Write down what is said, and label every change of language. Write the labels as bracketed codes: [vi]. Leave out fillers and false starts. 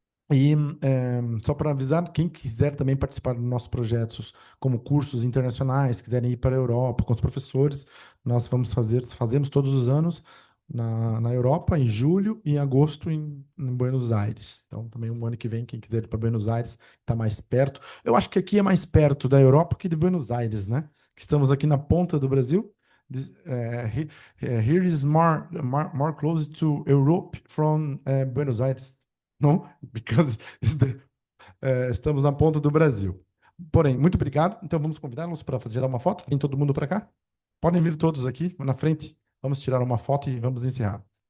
[pt] E só para avisar, quem quiser também participar dos nossos projetos, como cursos internacionais, quiserem ir para a Europa com os professores, nós fazemos todos os anos na Europa, em julho e em agosto em Buenos Aires. Então, também um ano que vem, quem quiser ir para Buenos Aires, está mais perto. Eu acho que aqui é mais perto da Europa que de Buenos Aires, né? Que estamos aqui na ponta do Brasil. [en] Here is more close to Europe from Buenos Aires. [pt] Não, [en] because [pt] estamos na ponta do Brasil. Porém, muito obrigado. Então vamos convidá-los para tirar uma foto. Vem todo mundo para cá? Podem vir todos aqui na frente. Vamos tirar uma foto e vamos encerrar.